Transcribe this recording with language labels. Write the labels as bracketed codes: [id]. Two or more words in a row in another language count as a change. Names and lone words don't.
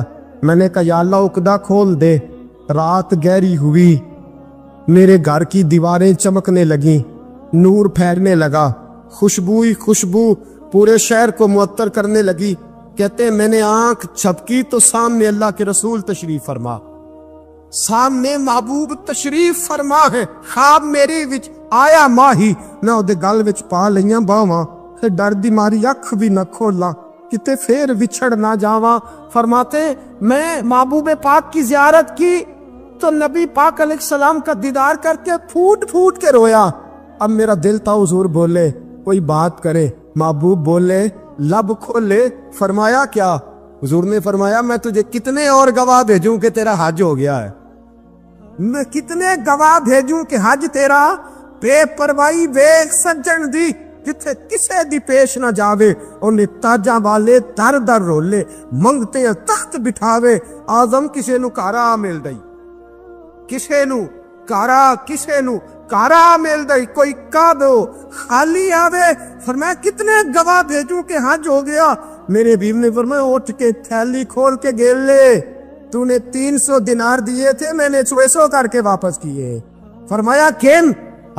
[ur] میں نے کہا یا اللہ عقدہ کھول دے. رات گہری ہوئی, میرے گھر کی دیواریں چمکنے لگیں, نور پھیلنے لگا, خوشبو پورے شہر کو معطر کرنے لگی. کہتے ہیں میں نے آنکھ چھپکی تو سامنے اللہ کے رسول تشریف فرما, سامنے محبوب تشریف فرما ہے. [pa] خواب میری وچ آیا ماہی, میں اودے گل وچ پا لئیاں باواں, تے ڈر دی ماری اکھ بھی نہ کھولاں, کتے پھر وچھڑ نہ جاواں. [ur] فرماتے میں محبوب پاک کی زیارت کی تو نبی پاک علیہ السلام کا دیدار کر کے پھوٹ کے رویا. اب میرا دل تھا حضور بولے کوئی بات کرے, محبوب بولے لب کھولے. فرمایا کیا؟ حضور نے فرمایا میں تجھے کتنے اور گواہ بھیجوں کہ تیرا حج ہو گیا ہے, میں کتنے گواہ بھیجوں کہ حج تیرا [pa] بے پرواہی ویکھ سجن دی, جتھے کسے دی پیش نہ جاوے, انہیں تاجاں والے در در رولے, منگتے ہیں تخت بٹھاوے, آزم کسے نو کارا مل دئی, کسے نو کارا مل دئی, کوئی کادو خالی آوے. [ur] فرمایا کتنے گواہ بھیجوں کہ حج ہو گیا؟ میرے بیوی نے فرمایا اٹھ کے تھیلی کھول کے گیل لے, تو نے 300 دینار دیے تھے, میں نے 600 کر کے واپس کیے. فرمایا کن؟